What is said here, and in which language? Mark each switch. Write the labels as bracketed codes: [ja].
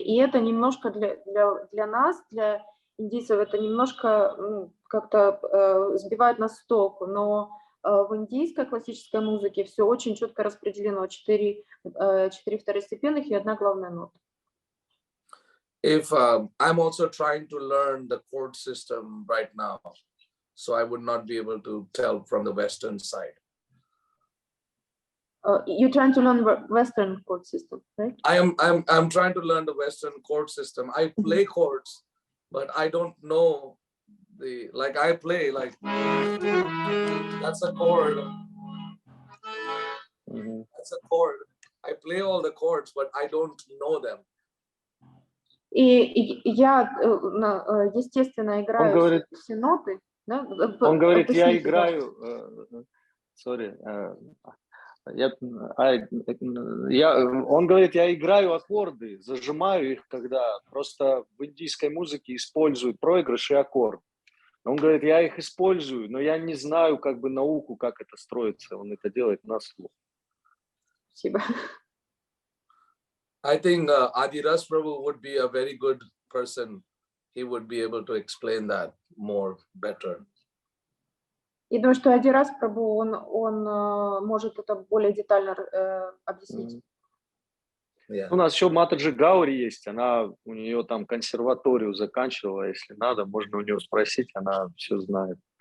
[ru] И это немножко для нас, для индийцев, это немножко как-то сбивает нас с толку. Но в индийской классической музыке все очень четко распределено. 4 второстепенных и 1 главная нота. [en] If I'm also trying to learn the chord system right now, so I would not be able to tell from the Western side. You're trying to learn Western chord system, right? I'm trying to learn the Western chord system. I play chords, but I don't know I play like that's a chord. That's a chord. I play all the chords, but I don't know them. [ru] И я, естественно, играю все ноты. Да? Он говорит, я Объясните, играю, он говорит, я играю аккорды, зажимаю их, когда просто в индийской музыке используют проигрыш и аккорд. Он говорит, я их использую, но я не знаю как бы науку, как это строится. Он это делает на слух. Спасибо. [en] I think Adiras Prabhu would be a very good person. He would be able to explain that more better. [ru] Я думаю, что один раз Прабху, он может это более детально объяснить. У нас еще Матаджи Гаури есть, у нее там консерваторию заканчивала, если надо, можно у нее спросить, она все знает.